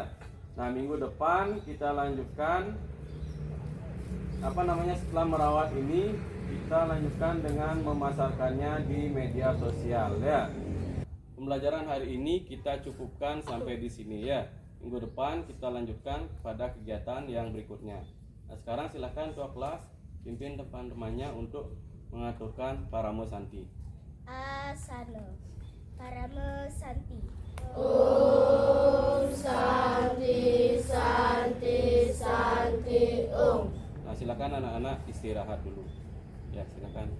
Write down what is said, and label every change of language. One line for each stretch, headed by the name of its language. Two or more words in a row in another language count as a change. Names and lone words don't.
Indonesian: Nah, minggu depan kita lanjutkan setelah merawat ini kita lanjutkan dengan memasarkannya di media sosial ya. Pembelajaran hari ini kita cukupkan sampai di sini ya. Minggu depan kita lanjutkan pada kegiatan yang berikutnya. Nah, sekarang silahkan ketua kelas pimpin teman-temannya untuk mengaturkan Paramo Santi. Asana Paramo Santi.
Sanskrit: Om Santi Santi Santi Om.
Indonesian: Nah, silakan anak-anak istirahat dulu. Ya, silakan.